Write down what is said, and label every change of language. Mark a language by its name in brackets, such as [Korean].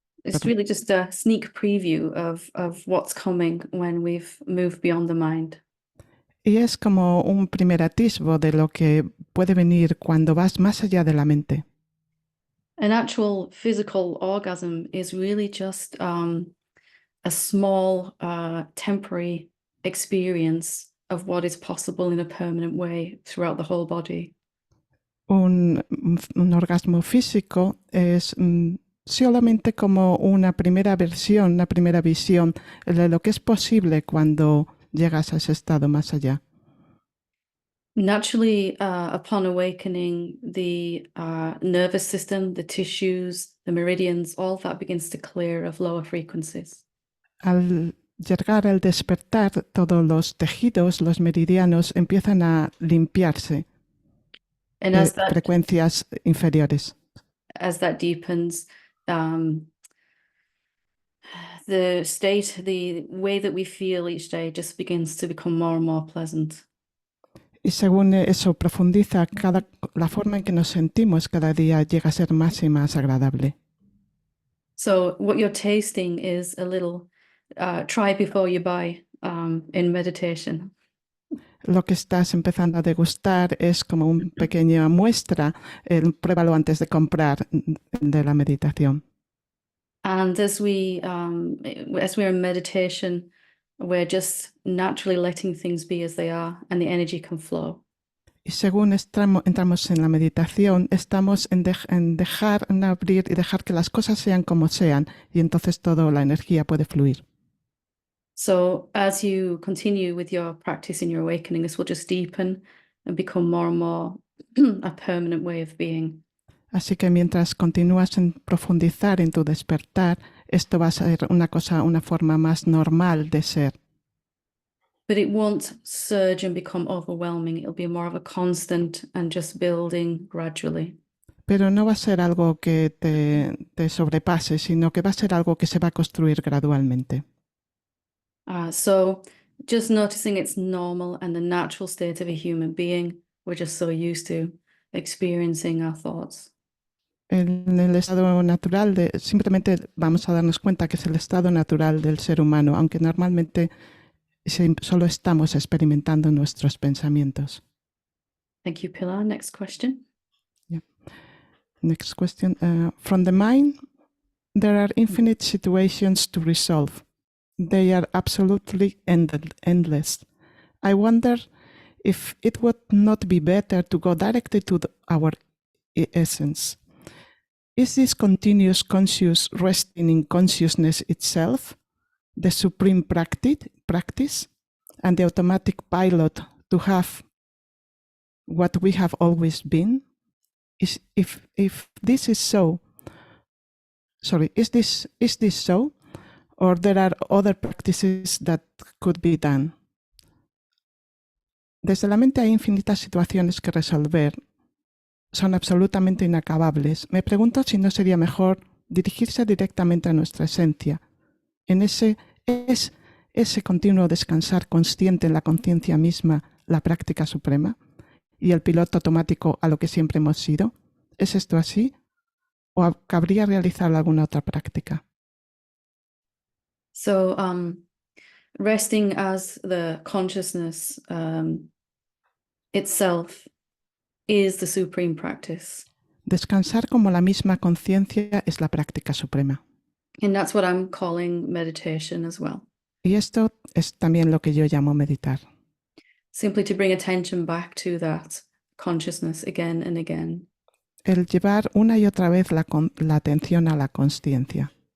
[English] It's really just a sneak preview of what's coming when we've moved beyond the mind. [Spanish] Y es como un primer atisbo de lo que puede venir cuando vas más allá de la mente. [English] An actual physical orgasm is really just a small temporary experience of what is possible in a permanent way throughout the whole body. [Spanish] Un orgasmo físico es solamente como una primera versión, una primera visión de lo que es posible cuando llegas a ese estado más allá. [English] Naturally, upon awakening, the nervous system, the tissues, the meridians, all that begins to clear of lower frequencies. [Spanish] Al llegar al despertar, todos los tejidos, los meridianos, empiezan a limpiarse de frecuencias inferiores. [English] As that deepens, the state, the way that we feel each day just begins to become more and more pleasant. [Spanish] Y según eso profundiza, la forma en que nos sentimos cada día llega a ser más y más agradable. [English] So what you're tasting is a little try before you buy in meditation. [Spanish] Lo que estás empezando a degustar es como una pequeña muestra, pruébalo antes de comprar de la meditación. [English] And as we're in meditation, we're just naturally letting things be as they are, and the energy can flow. [Spanish] Y según entramos en la meditación, estamos en dejar, en abrir y dejar que las cosas sean como sean, y entonces toda la energía puede fluir. [English] So as you continue with your practice in your awakening, this will just deepen and become more and more a permanent way of being. [Spanish] Así que mientras continúas en profundizar en tu despertar, esto va a ser una forma más normal de ser. [English] But it won't surge and become overwhelming. It'll be more of a constant and just building gradually. [Spanish] Pero no va a ser algo que te sobrepase, sino que va a ser algo que se va a construir gradualmente. [English] So just noticing it's normal and the natural state of a human being. We're just so used to experiencing our thoughts. [Spanish] En el estado natural, simplemente vamos a darnos cuenta que es el estado natural del ser humano, aunque normalmente solo estamos experimentando nuestros pensamientos. [English] Thank you, Pilar. Next question. Yeah. Next question. From the mind, there are infinite situations to resolve. They are absolutely endless. I wonder if it would not be better to go directly to our essence. Is this continuous conscious resting in consciousness itself the supreme practice and the automatic pilot to have what we have always been? If this is so, is this so, or there are other practices that could be done? [Spanish] Desde la mente hay infinitas situaciones que resolver. Son absolutamente inacabables. Me pregunto si no sería mejor dirigirse directamente a nuestra esencia. ¿Es ese continuo descansar consciente en la conciencia misma la práctica suprema? ¿Y el piloto automático a lo que siempre hemos sido? ¿Es esto así? ¿O cabría realizar alguna otra práctica? [English] So, resting as the consciousness itself is the supreme practice. [Spanish] Descansar como la misma conciencia es la práctica suprema. [English] And that's what I'm calling meditation as well. [Spanish] Y esto es también lo que yo llamo meditar. [English] Simply to bring attention back to that consciousness again and again. [Spanish] El llevar una y otra vez la atención a la consciencia.